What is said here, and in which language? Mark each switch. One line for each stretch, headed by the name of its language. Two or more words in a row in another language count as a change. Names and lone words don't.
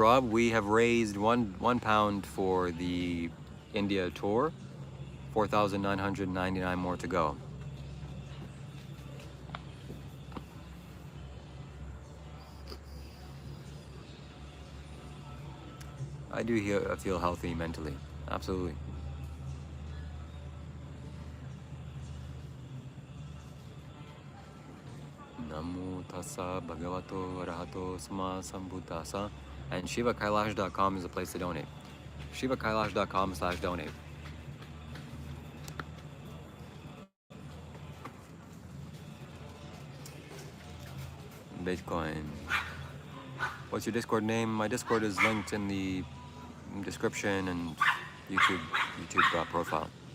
English: Rob, we have raised one pound for the India tour. 4,999 more to go. I do feel healthy mentally, absolutely.
Pali: Namo tassa bhagavato arahato sama sambuddhassa.
English: And shivakailash.com is a place to donate. shivakailash.com/donate. Bitcoin. What's your Discord name? My Discord is linked in the description and YouTube profile.